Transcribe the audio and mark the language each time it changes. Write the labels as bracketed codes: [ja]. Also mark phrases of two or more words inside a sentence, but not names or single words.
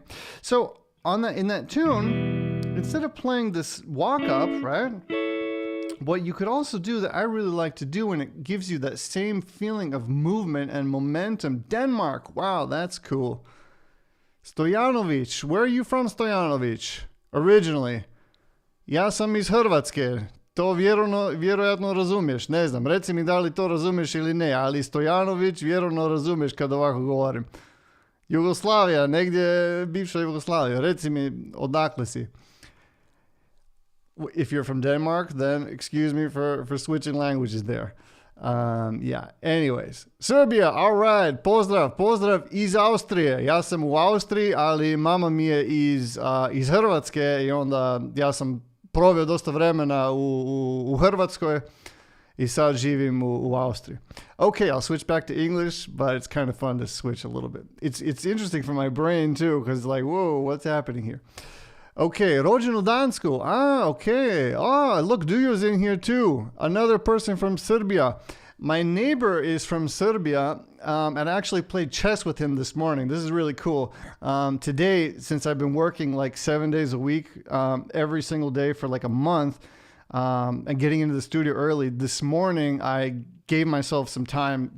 [en] So on that, in that tune, instead of playing this walk up, right? What you could also do that I really like to do, and it gives you that same feeling of movement and momentum. Denmark, wow, that's cool. Stojanovic, where are you from, Stojanovic? Originally. [hr] Ja sam iz Hrvatske. To vjerojatno razumiješ, ne znam, reci mi da li to razumiješ ili ne, ali Stojanović vjerojatno razumiješ kad ovako govorim. Jugoslavija, negdje bivša Jugoslavija, reci mi odakle si. [en] If you're from Denmark, then excuse me for switching languages there. Yeah, anyways. Serbia, all right. [hr] Pozdrav iz Austrije. Ja sam u Austriji, ali mama mi je iz Hrvatske i onda ja sam proveo dosta vremena u Hrvatskoj i sad živim u Austriji. [en] Okay, I'll switch back to English, but it's kind of fun to switch a little bit. It's interesting for my brain too, because like, whoa, what's happening here? [hr] Okay, rođen u Dansku. [en] Okay. Look, Dujo's in here too. Another person from Serbia. My neighbor is from Serbia, and I actually played chess with him this morning. This is really cool. Today, since I've been working like 7 days a week, every single day for like a month, and getting into the studio early, this morning I gave myself some time.